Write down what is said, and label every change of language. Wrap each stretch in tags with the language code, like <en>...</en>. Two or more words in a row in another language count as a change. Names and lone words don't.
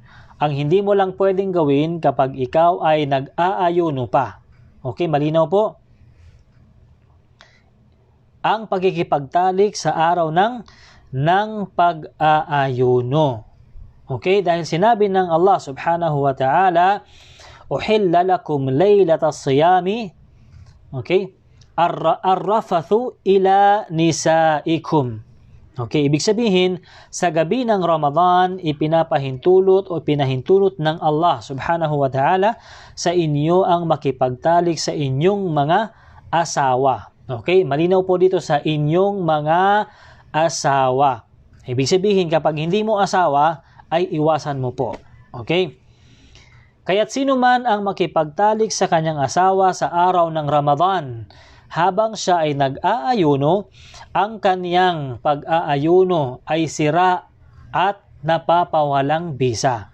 <tl>Ang hindi mo lang pwedeng gawin kapag ikaw ay nag-aayuno pa. Okay, malinaw po? Ang pagkikipagtalik sa araw ng pag-aayuno. Okay, dahil sinabi ng Allah</tl> <ar>سبحانه وتعالى, أحل لكم ليلة الصيام,</ar> <tl>okay,</tl> <ar>الرفث إلى نسائكم.</ar> <tl>Okay, ibig sabihin, sa gabi ng Ramadan, ipinapahintulot o pinahintulot ng Allah</tl> <ar>سبحانه وتعالى</ar> <tl>sa inyo ang makipagtalik sa inyong mga asawa. Okay, malinaw po dito sa inyong mga asawa. Ibig sabihin, kapag hindi mo asawa, ay iwasan mo po. Okay? Kaya't sino man ang makipagtalik sa kanyang asawa sa araw ng Ramadan, habang siya ay nag-aayuno, ang kaniyang pag-aayuno ay sira at napapawalang bisa.</tl>